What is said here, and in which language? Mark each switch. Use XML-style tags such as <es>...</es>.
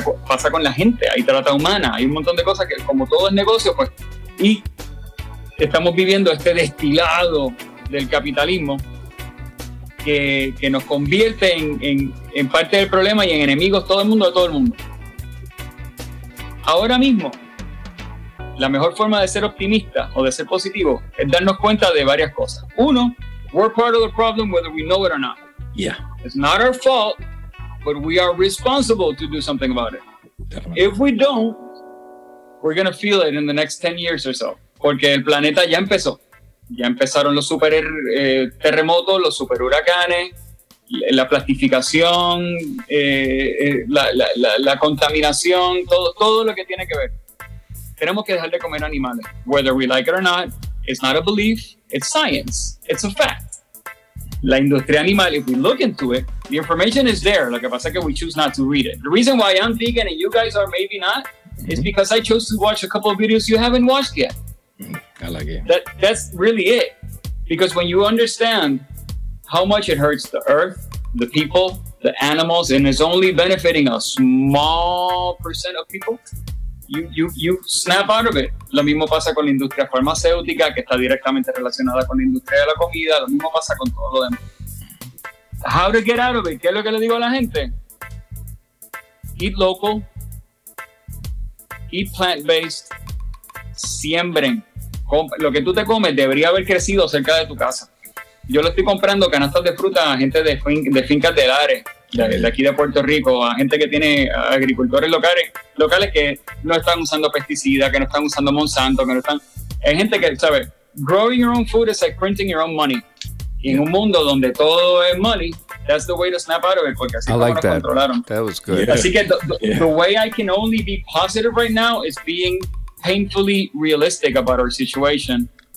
<es>Pasa con la gente, hay trata humana, hay un montón de cosas que, como todo es negocio, pues, y estamos viviendo este destilado del capitalismo. que nos convierte en parte del problema y en enemigos todo el mundo de todo el mundo. Ahora mismo, la mejor forma de ser optimista o de ser positivo es darnos cuenta de varias cosas. Uno,</es> <en>we're part of the problem whether we know it or not. Yeah. It's not our fault, but we are responsible to do something about it. Definitely. If we don't, we're going to feel it in the next 10 years or so.</en> <es>Porque el planeta ya empezó. Ya empezaron los super terremotos, los super huracanes, la plastificación, la contaminación, todo lo que tiene que ver. Tenemos que dejar de comer animales.</es> <en>Whether we like it or not, it's not a belief, it's science, it's a fact.</en> <es>La industria animal,</es> <en>if we look into it, the information is there.</en> <es>Lo que pasa es que</es> <en>we choose not to read it. The reason why I'm vegan and you guys are maybe not, mm-hmm. is because I chose to watch a couple of videos you haven't watched yet. I like it. That's really it. Because when you understand how much it hurts the earth, the people, the animals, and it's only benefiting a small percent of people, you snap out of it.</en> <es>Lo mismo pasa con la industria farmacéutica, que está directamente relacionada con la industria de la comida. Lo mismo pasa con todo lo demás.</es> <en>How to get out of it?</en> <es>¿Qué es lo que le digo a la gente?</es> <en>Eat local. Eat plant-based.</en> <es>Siembren. Lo que tú te comes debería haber crecido cerca de tu casa. Yo le estoy comprando canastas de fruta a gente de fincas de Lares, de aquí de Puerto Rico, a gente que tiene agricultores locales que no están usando pesticidas, que no están usando Monsanto, que no están... Es gente que, ¿sabes?</es> <en>Growing your own food is like printing your own money.</en> <es>Y en un mundo donde todo es money,</es> <en>that's the way to snap out of it,</en> <es>porque así like nos controlaron.</es> <en>That was good. Yeah.</en> <es>Así que</es> <en>the way I can only be positive right now is being painfully realistic about our situation.</en>